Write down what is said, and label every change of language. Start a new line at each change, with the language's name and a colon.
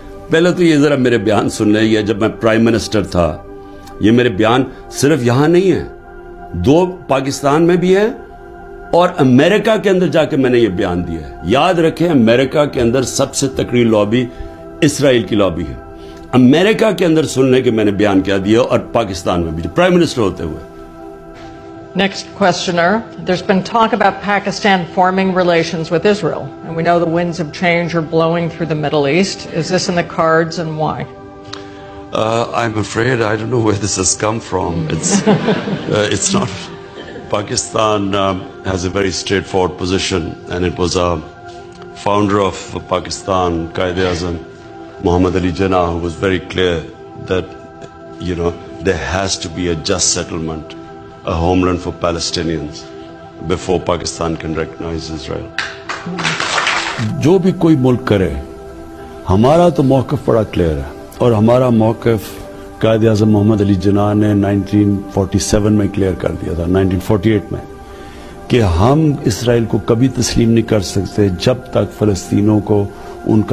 Urdu: پہلے تو یہ ذرا میرے بیان سن لیں. یہ جب میں پرائم منسٹر تھا, یہ میرے بیان صرف یہاں نہیں ہیں, 2 پاکستان میں بھی ہیں اور امریکہ کے اندر جا کے میں نے یہ بیان دیا ہے. یاد رکھیں, امریکہ کے اندر سب سے تکڑی لابی اسرائیل کی لابی ہے. امریکہ کے اندر سن لیں کہ میں نے بیان کیا دیا, اور پاکستان میں بھی پرائم منسٹر ہوتے ہوئے.
English: Next questioner. There's been talk about Pakistan forming relations with Israel, and we know the winds of change are blowing through the Middle East. Is this in the cards, and why? I'm afraid I don't know where this has come from. It's not. Pakistan has a very straightforward position, and it was a founder of Pakistan, Qaid-e-Azam, Muhammad Ali Jinnah, who was very clear that, there has to be a just settlement, a homeland for Palestinians before Pakistan can recognize Israel.
Urdu: جو بھی کوئی ملک کرے, ہمارا تو موقف بڑا clear ہے, اور ہمارا موقف قائد اعظم محمد علی جناح نے 1947 میں کلیئر کر دیا تھا, 1948 میں, کہ ہم اسرائیل کو کبھی تسلیم نہیں کر سکتے جب تک فلسطینیوں کو ان کا